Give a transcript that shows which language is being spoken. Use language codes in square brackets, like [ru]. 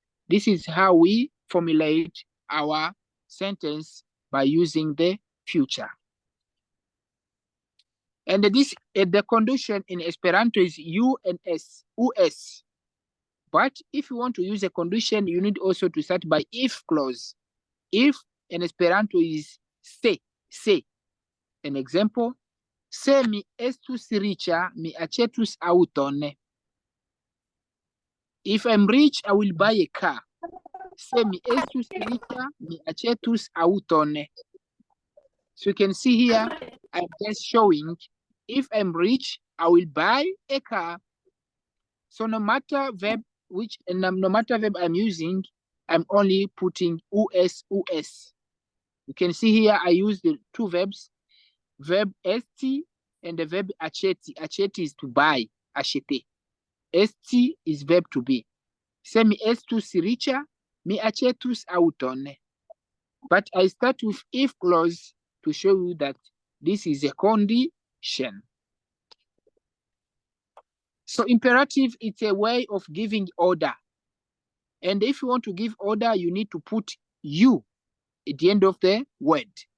[en] This is how we formulate our sentence by using the future. And this the condition in Esperanto is u and s, us. But if you want to use a condition, you need also to start by if clause. If in Esperanto is se. An example, [eo] se mi estus riĉa, mi aĉetus aŭton. [en] If I'm rich, I will buy a car. [eo] Se mi estus riĉa, mi aĉetus aŭton. [en] So you can see here, I'm just showing, if I'm rich, I will buy a car. So no matter verb no matter verb I'm using, I'm only putting us. You can see here I use the two verbs, verb esti and the verb acheti. Acheti is to buy, achete. Esti is verb to be. [eo] Se mi estus riĉa, mi aĉetus aŭton. [en] But I start with if clause to show you that this is a condition. So imperative, it's a way of giving order. And if you want to give order, you need to put you at the end of the word.